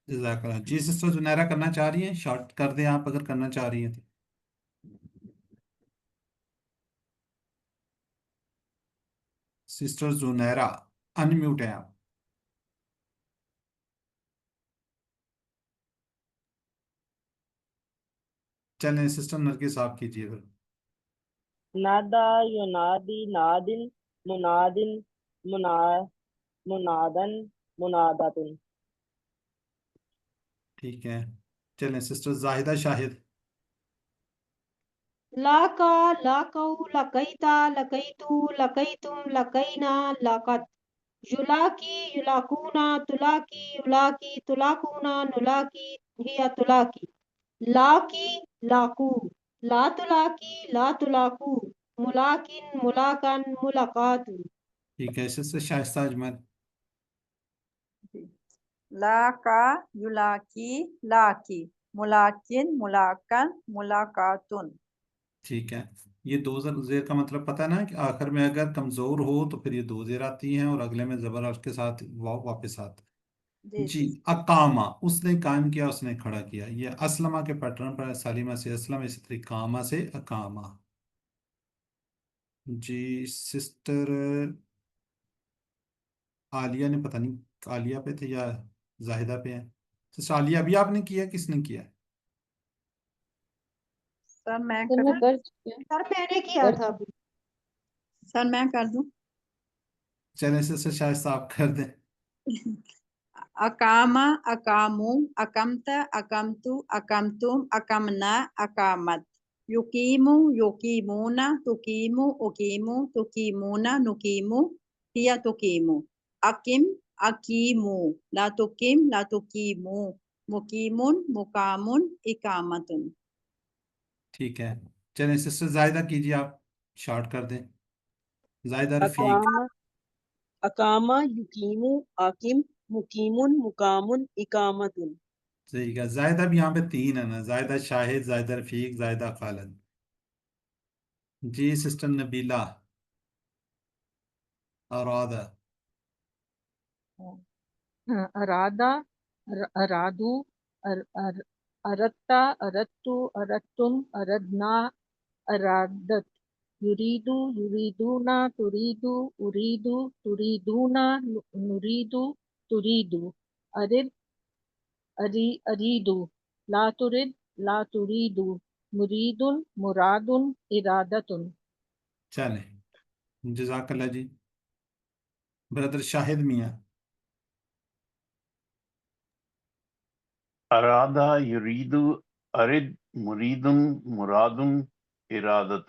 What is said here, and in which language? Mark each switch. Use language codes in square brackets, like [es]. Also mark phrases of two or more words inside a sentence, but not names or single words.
[ar] جزاک اللہ [ur] جی سسٹر زنیرہ کرنا چاہ رہی ہیں شارٹ کر دیں آپ اگر کرنا چاہ رہی ہیں تو سسٹر زنیرہ انمیوٹ ہیں آپ چلیں سسٹر نرگس آپ کیجیے پھر [ar] نادا ینادی نادن منادن منا منادن مناداتن. [ur] ٹھیک ہے چلیں سسٹر زاہدہ شاہد [ar] لاکا لاکو لکیتا لکیتو لکیتم لکینا لاکت یلاکی یلاکونا تلاکی یلاکی تلاکونا نلاکی ہیا تلاکی لاکی لاکو لا تلاکی لا تلاکو ملاکن ملاکن ملاقات. [ur] ٹھیک ہے سسٹر شائستہ اجمل [ar] لا کا یلاکی لاکی ملاکن ملاکن ملاقاتن. [ur] ٹھیک ہے یہ دو زیر کا مطلب پتہ ہے نا کہ آخر میں اگر کمزور ہو تو پھر یہ دو زیر آتی ہیں اور اگلے میں زبر اس کے ساتھ واو واپس آتا ہے جی جی اقامہ اس نے قائم کیا اس نے کھڑا کیا یہ اسلمہ کے پیٹرن پر ہے سالیمہ سے اسلم اسی طرح قامہ سے اقامہ جی سسٹر عالیہ نے پتہ نہیں عالیہ پہ تھے یا زاہدہ پہ ہے سسٹر عالیہ ابھی آپ نے کیا کس نے کیا سر میں سر میں کر چکی ہوں سر میں نے کیا تھا ابھی. سر میں کر دوں چلیں سسٹر شائستہ آپ کر دیں [ar] اقامہ اقامو اقمت اقمتو اقمتم اقمنا اقامت یقیمو یقیمونا تقیمو اقیمو تقیمونا نقیمو ہیا تقیمو اقم اقیمو لا تقیم لا تقیمو مقیمن مقامن اقامتن. [ur] ٹھیک ہے چلیں سسٹر زاہدہ کیجیے آپ شارٹ کر دیں زاہدہ رفیق [ar] اقامہ اقامہ یقیمو آکم مقیمن مقامن اقامتن. [ur] صحیح ہے زاہدہ بھی یہاں پہ تین ہے نا زاہدہ شاہد زاہدہ رفیق زاہدہ خالد جی سسٹر نبیلہ ارادہ [ar] ارادہ ارادو اردتا اردتو اردتم اردنا ارادت یریدو یریدونا تریدو اریدو تریدونا نریدو تریدو ارد اریدو لا ترد لا تریدو مرید مراد ارادتن. [ur] چلیں [ar] جزاک اللہ [ur] جی برادر شاہد میاں [ar] ارادہ یرید ارد مرید مراد ارادتن.